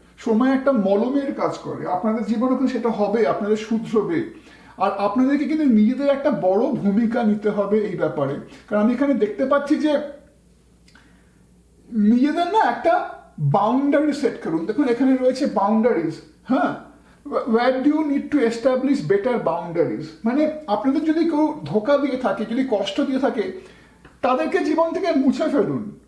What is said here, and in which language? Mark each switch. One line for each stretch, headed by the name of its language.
Bangla: সময় একটা মলমের কাজ করে, আপনাদের জীবনে কিন্তু সেটা হবে, আপনাদের শুধরবে। আর আপনাদেরকে কিন্তু নিজেদের একটা বড় ভূমিকা নিতে হবে এই ব্যাপারে। কারণ আমি এখানে দেখতে পাচ্ছি যে নিজেদের না একটা বাউন্ডারি সেট করুন। দেখুন এখানে রয়েছে বাউন্ডারিজ।
English: হ্যাঁ, where do you need to establish better boundaries?
Bangla: মানে আপনাদের যদি কেউ ধোকা দিয়ে থাকে, যদি কষ্ট দিয়ে থাকে, তাদেরকে জীবন থেকে মুছে ফেলুন।